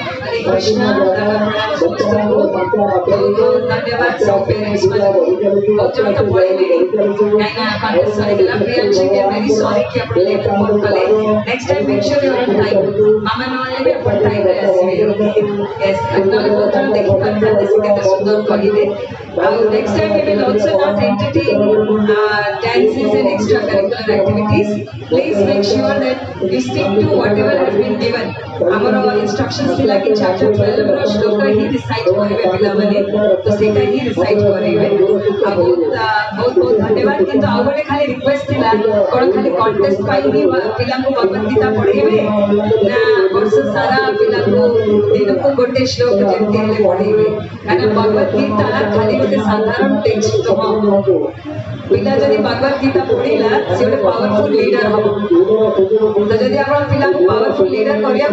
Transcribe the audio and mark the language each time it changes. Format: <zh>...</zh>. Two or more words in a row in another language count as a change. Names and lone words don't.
<or>हरे कृष्णा समस्तଙ୍କୁ ବହୁତ ଧନ୍ୟବାଦ ସବୁ पेरेंट्स ମାନଙ୍କୁ ବହୁତ ଜଣ ତ ପଳେଇଲେଣି କାହିଁକିନା ପାଠ ସରିଗଲା ପ୍ରିୟାଂଶୀ କେ</or> <en>very sorry</en> <or>କି ଆପଣ ଲେଟ୍ ଫୋନ୍ କଲେ</or> <en>next time make sure you are time</en> <or>ମାମା ନହେଲେ ବି ଆପଣ ଟାଇମ୍ରେ ଆସିବେ ୟେସ୍ ନହେଲେ ବହୁତ ଜଣ ଦେଖିପାରିଥାନ୍ତେ ସେ କେତେ ସୁନ୍ଦର କହିଲେ ଆଉ</or> <en>next time we will also not entertain dances and extracurricular activities please make sure that we stick to whatever has been given</en> <or>ଆମର instructions ଥିଲା कि chapter 12 ର ଶ୍ଲୋକ ହିଁ ରିସାଇଟ୍ କରିବେ ପିଲାମାନେ ତ ସେଇଟା ହିଁ ରିସାଇଟ୍ କରିବେ ଆଉ ବହୁତ ଧନ୍ୟବାଦ କିନ୍ତୁ ଆଉ ଗୋଟେ ଖାଲି ରିକ୍ୱେଷ୍ଟ ଥିଲା କ'ଣ ଖାଲି କଣ୍ଟେଷ୍ଟ ପାଇଁ ହିଁ ପିଲାଙ୍କୁ ଭଗବତ ଗୀତା ପଢ଼େଇବେ ନା ବର୍ଷ ସାରା ପିଲାଙ୍କୁ ଦିନକୁ ଗୋଟେ ଶ୍ଲୋକ ଯେମିତି ହେଲେ ପଢ଼େଇବେ କାରଣ ଭଗବତ ଗୀତା ଖାଲି ଗୋଟେ ସାଧାରଣ ଟେକ୍ସଟ ନୁହଁ ପିଲା ଯଦି ଭଗବତ ଗୀତା ପଢ଼ିଲା ସେ ଗୋଟେ</or> <en>powerful leader</en> <or>ହବ ତ ଯଦି ଆପଣ ପିଲାଙ୍କୁ</or> <en>powerful leader</en> <or>କରିବାକୁ</or>